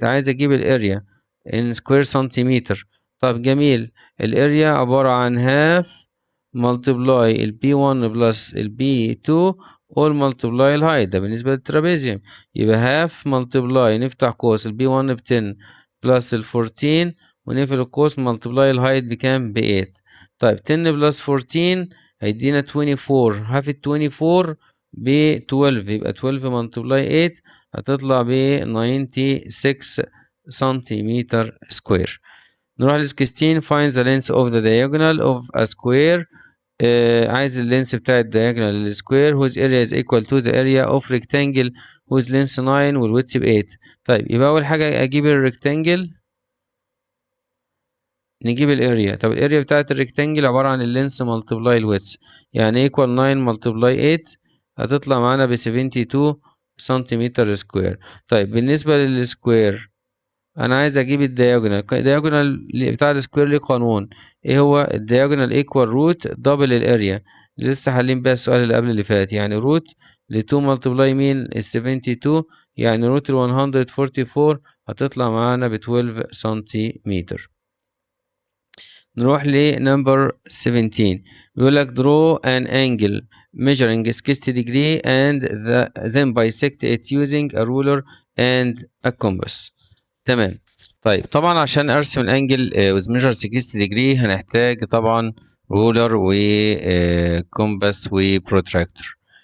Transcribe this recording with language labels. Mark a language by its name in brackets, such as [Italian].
[Arabic] عايز اجيب الاريا in square سنتيمتر. طب جميل الاريا عبارة عن half multiply ال B1 plus ال B2 all multiply ال height ده بالنسبة للترابيزيوم يبقى half multiply نفتح قوس ال B1 ب 10 plus ال 14 ونقفل القوس multiply ال height بكام؟ ب 8. طيب 10 بلس 14 هيدينا 24 half ال 24 ب 12 يبقى 12 multiply 8 هتطلع ب 96 سنتيمتر سكوير. [English] نروح ل 16 find the length of the diagonal of a square. عايز اللينس بتاع الدياجونال للسكوير whose area is equal to the area of rectangle whose length 9 والwidth ب 8. [Arabic] طيب يبقى أول حاجة أجيب الريكتانجل نجيب الاريا. طب الاريا بتاعت الريكتانجل عبارة عن اللينس ملتبلاي الويدث يعني ايكوال 9 ملتبلاي 8 هتطلع معانا ب 72 سنتيمتر سكوير. طيب بالنسبة للسكوير انا عايز اجيب الدياجونال بتاع السكوير ليه قانون. ايه هو الدياجونال؟ ايكوال روت دبل الاريا لسه حالين بيها السؤال اللي قبل اللي فات يعني روت ل 2 ملتبلاي مين ال 72 يعني روت ال 144 هتطلع معانا ب 12 سنتيمتر. [English] نروح لنمبر 17 بيقول لك draw an angle measuring 60 degree and then bisect it using a ruler and a compass. [Arabic] تمام. طيب طبعا عشان ارسم الانجل with measure 60 degree هنحتاج طبعا رولر و كومباس وبروتراكتور.